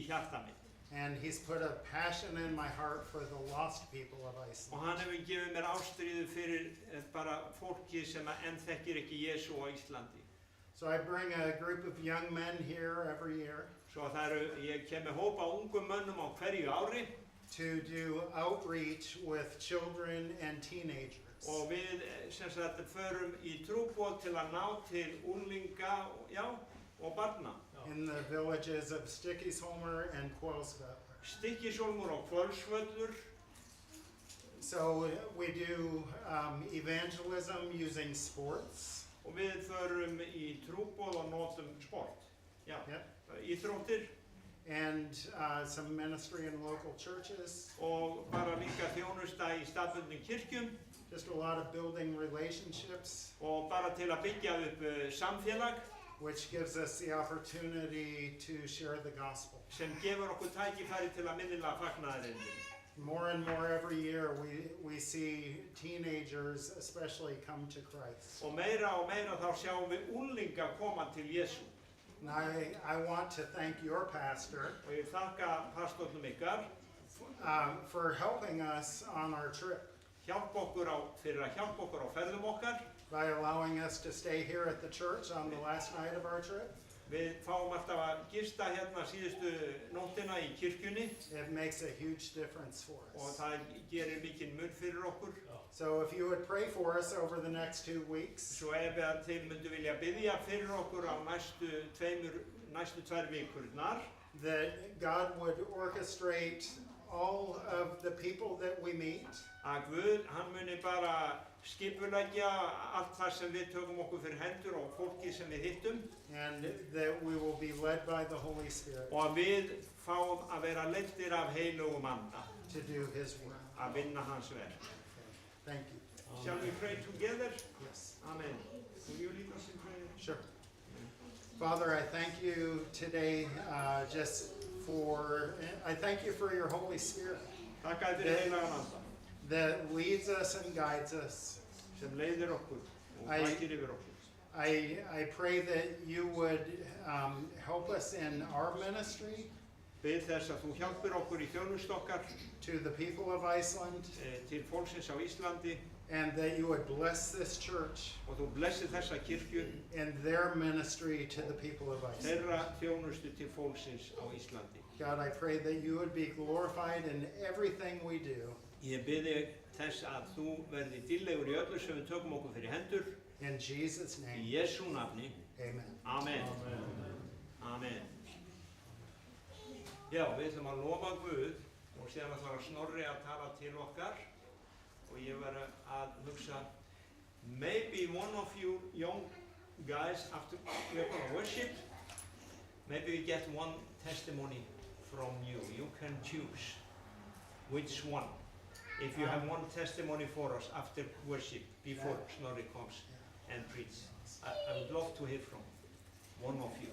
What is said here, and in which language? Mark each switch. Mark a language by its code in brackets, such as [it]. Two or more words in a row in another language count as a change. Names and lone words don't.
[is] hjarta mitt. [en] And he's put a passion in my heart for the lost people of [is] Og [en] Iceland. [is] hann hefur gefið mér ástríðu fyrir bara fólki sem enn þekkir ekki Jesú á Íslandi. [en] So I bring a group of young men here every year [is] Svo ég kem með hópa ungum mönnum á hverju ári [en] to do outreach with children and teenagers. [is] og við sem sagt förum í trúboð til að ná til unglinga, og barna. [en] In the villages of Stykkishólmur and Kvölsvöllur. [is] Stykkishólmur og Kvölsvöllur. [en] So we do evangelism using sports. [is] Og við förum í trúboð og notum sport. [en] Yep. [is] Íþróttir. [en] And some ministry in local churches. [is] Og bara líka þjónusta í staðbundnum kirkjum. [en] Just a lot of building relationships. [is] Og bara til að byggja upp samfélag. [en] Which gives us the opportunity to share the gospel. [is] Sem gefur okkur tækifæri til að miðla fagnaðarerindinu. [en] More and more every year we see teenagers especially come to Christ. [is] Og meira þá sjáum við unglinga koma til Jesú. [en] And I want to thank your pastor [is] Og ég þakka pastornum ykkar [en] for helping us on our trip. [is] Fyrir að hjálpa okkur á ferðum okkar. [en] By allowing us to stay here at the church on the last night of our trip. [is] Við fáum alltaf að gista hérna síðustu nóttina í kirkjunni. [en] It makes a huge difference for us. [is] Og það gerir mikinn mun fyrir okkur. [en] So if you would pray for us over the next 2 weeks. [is] Svo ef þið myndu vilja biðja fyrir okkur á næstu 2 vikurnar. [en] That God would orchestrate all of the people that we meet. [is] Að Guð, hann muni bara skipuleggja allt það sem við tökum okkur fyrir hendur og fólki sem við hittum. [en] And that we will be led by the Holy Spirit. [is] Og við fáum að vera leiddir af heilugum anda. [en] To do His work. [is] Að vinna hans verk. [en] Thank you. Shall we pray together? Yes. Amen. Will you lead us in prayer? Sure. Father, I thank you today I thank you for your Holy Spirit. [is] Takk fyrir heilagan anda. [en] That leads us and guides us. [is] Sem leiðir okkur og vakir yfir okkur. [en] I pray that you would help us in our ministry. [is] Bið þess að þú hjálpir okkur í þjónustu okkar. [en] To the people of Iceland. [is] Til fólksins á Íslandi. [en] And that you would bless this church. [is] Og þú blessir þessa kirkju. [en] And their ministry to the people of Iceland. [is] Þeirra þjónustu til fólksins á Íslandi. [en] God, I pray that you would be glorified in everything we do. [is] Ég biði þess að þú verði dýrlegur í öllu sem við tökum okkur fyrir hendur. [en] In Jesus' name. [is] Í Jesú nafni. Amen. Amen. Amen. Já, við ætlum að lofa Guð og síðan ætlar Snorri að tala til okkar og ég verði að hugsa [en] maybe one of you young guys after we're going to worship, maybe we get one testimony from you. You can choose which one. If you have one testimony for us after worship, before Snorri comes and preaches, I would love to hear from one of you.